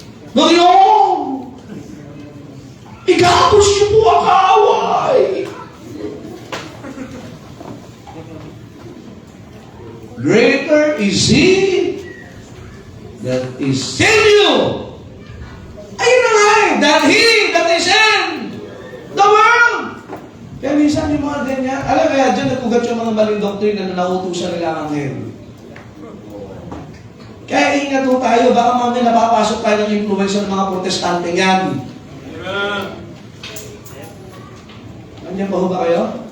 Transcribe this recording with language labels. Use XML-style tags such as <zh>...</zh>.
<tl>Ngayon, igapos niyo po ang kaaway.</tl> <en>Greater is He that is in you.</en> <tl>Ayun na nga eh,</tl> <en>than He that is in the world.</en> <tl>Kaya minsan yung mga ganyan, alam kaya dyan nagkugat yung mga maling doktrina na nautusan nila ang ngayon. Kaya ingat po tayo, baka mamaya napapasok tayo ng influence ng mga protestante yan. Amen. Nandiyan ba ho ba kayo?</tl>